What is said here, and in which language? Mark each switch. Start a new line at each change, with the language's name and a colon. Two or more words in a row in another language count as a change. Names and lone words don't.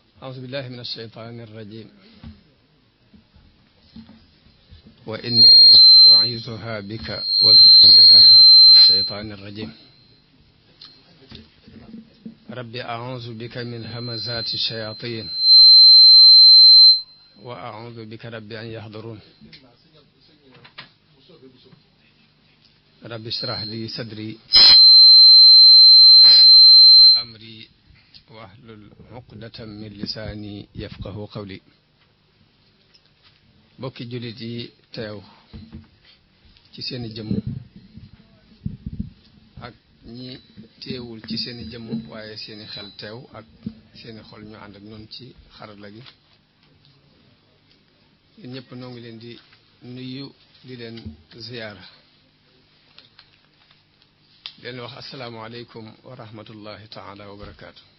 Arabic: أعوذ بالله من الشيطان الرجيم وإني أعيذها بك وذريتها من الشيطان الرجيم رب أعوذ بك من همزات الشياطين وأعوذ بك رب أن يحضرون رب اشرح لي صدري ويسر لي أمري واحلل عقدة من لساني يفقهوا قولي
Wolof: bokki jullit yi teew ci seeni jëmm ak ñi teewul ci seeni jëmm waaye seeni xel teew ak seeni xol ñu ànd ak ñoom ci xarala gi yéen ñëpp noo ngi leen di nuyu di leen ziyaara leen wax
Arabic: السلام عليكم ورحمة الله تعالى وبركاته.